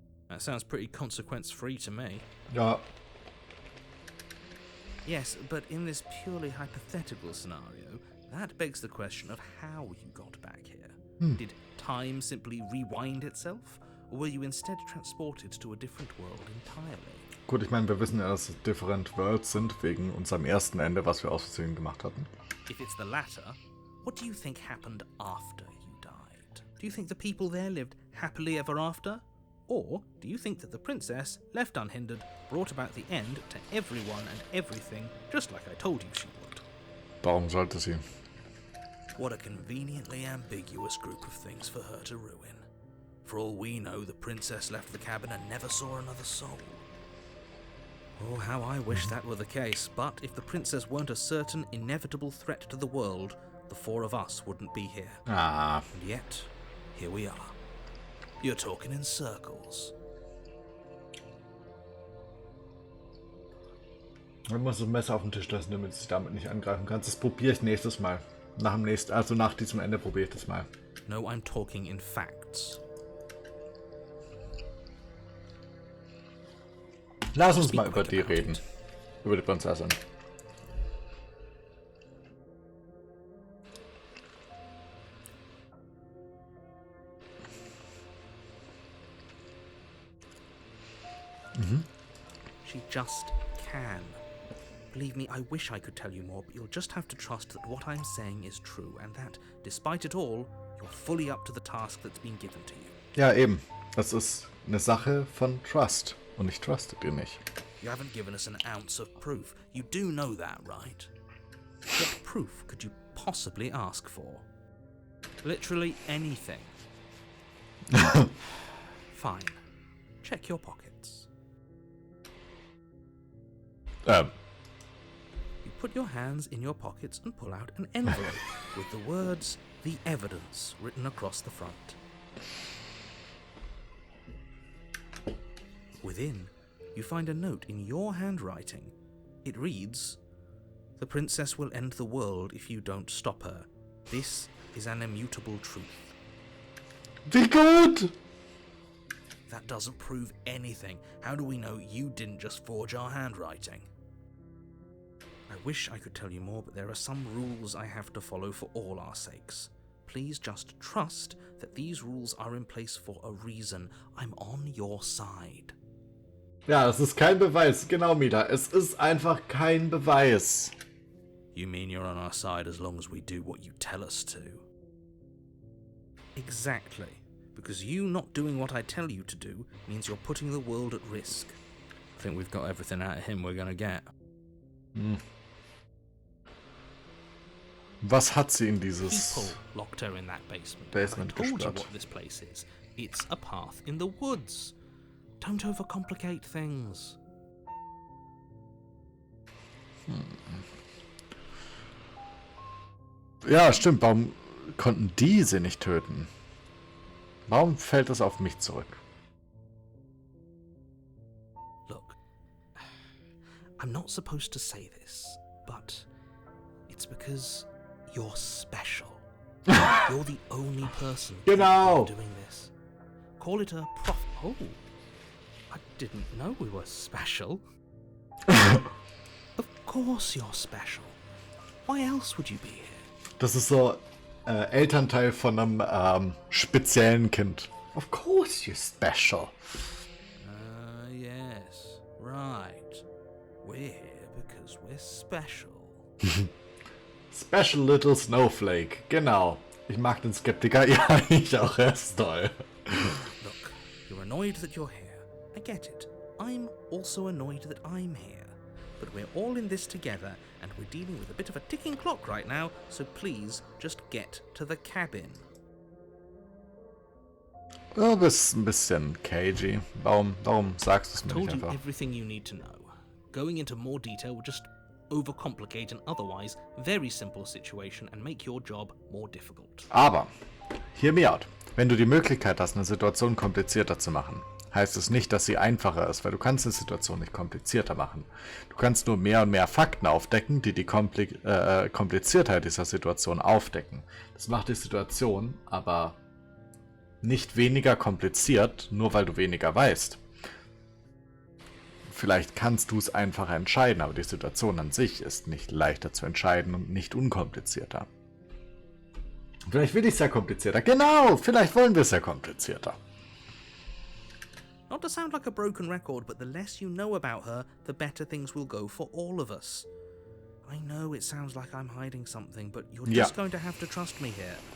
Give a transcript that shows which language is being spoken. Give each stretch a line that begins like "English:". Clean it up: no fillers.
English: That sounds pretty consequence-free to me.
German: Ja,
English: Yes, but in this purely hypothetical scenario, that begs the question of how you got back here. Did time simply rewind itself? or were you instead transported to a different world entirely?
German: Gut, ich meine, wir wissen ja, dass es
English: Different Worlds
German: sind, wegen unserem ersten Ende, was wir aus Versehen gemacht hatten.
English: If it's the latter, what do you think happened after you died? Do you think the people there lived happily ever after? Or do you think that the princess, left unhindered, brought about the end to everyone and everything, just like I told you she would?
German: Warum sollte sie?
English: What a conveniently ambiguous group of things for her to ruin. For all we know, the princess left the cabin and never saw another soul. Oh, how I wish that were the case, but if the princess weren't a certain, inevitable threat to the world, the four of us wouldn't be here. Ah. And yet, here we are. You're talking in circles.
German: Man muss das Messer auf den Tisch lassen, damit du dich damit nicht angreifen kannst. Das probiere ich nächstes Mal. Nach diesem Ende probiere ich das mal.
English: No, I'm talking in facts.
German: Lass uns mal über die reden. Über die Prinzessin.
English: She just can. Believe me, I wish I could tell you more, but you'll just have to trust that what I'm saying is true, and that, despite it all, you're fully up to the task that's been given to you.
German: Ja, eben. Das ist eine Sache von Trust. Und ich truste dir nicht.
English: You haven't given us an ounce of proof. You do know that, right? What proof could you possibly ask for? Literally anything. Fine. Check your pockets. You put your hands in your pockets and pull out an envelope with the words, "The Evidence," written across the front. Within, you find a note in your handwriting. It reads, "The princess will end the world if you don't stop her. This is an immutable truth."
German: Wie gut!
English: That doesn't prove anything. How do we know you didn't just forge our handwriting? I wish I could tell you more, but there are some rules I have to follow for all our sakes. Please just trust that these rules are in place for a reason. I'm on your side.
German: Ja, es ist kein Beweis. Genau, Mila. Es ist einfach kein Beweis.
English: You mean you're on our side as long as we do what you tell us to? Exactly. Because you not doing what I tell you to do means you're putting the world at risk. I think we've got everything out of him we're gonna get.
German: Was hat sie in dieses
English: People locked her in that basement.
German: Basement
English: I told you
German: gesperrt?
English: what this place is. It's a path in the woods. Don't overcomplicate things.
German: Ja, stimmt. Warum konnten die sie nicht töten? Warum fällt das auf mich zurück?
English: Look, I'm not supposed to say this, but it's because you're special. You're the only person
German: Genau.
English: doing this. Call it a prof. Oh, I didn't know we were special. Of course you're special. Why else would you be here?
German: Das ist so Elternteil von einem speziellen Kind.
English: Of course you're special. Yes, right. We're here because we're special. Special little snowflake.
German: Genau. Ich mag den Skeptiker. Ja, ich auch. Er ist toll.
English: Look, you're annoyed that you're here. I get it. I'm also annoyed that I'm here. But we're all in this together, and we're dealing with a bit of a ticking clock right now, so please just get to the cabin.
German: Du bist ein bisschen cagey. Warum sagst du es mir nicht
English: Told you
German: einfach?
English: everything you need to know. Going into more detail would just overcomplicate an otherwise very simple situation and make your job more difficult.
German: Aber,
English: hear me out.
German: Wenn du die Möglichkeit hast, eine Situation komplizierter zu machen, heißt es nicht, dass sie einfacher ist, weil du kannst eine Situation nicht komplizierter machen. Du kannst nur mehr und mehr Fakten aufdecken, die die Kompliziertheit dieser Situation aufdecken. Das macht die Situation aber nicht weniger kompliziert, nur weil du weniger weißt. Vielleicht kannst du es einfacher entscheiden, aber die Situation an sich ist nicht leichter zu entscheiden und nicht unkomplizierter. Vielleicht will ich es ja komplizierter. Genau, vielleicht wollen wir es ja komplizierter.
English: Not to sound like a broken record, but the less you know about her, the better things will go for all of us. I know it sounds like I'm hiding something, but you're just going to have to trust me here.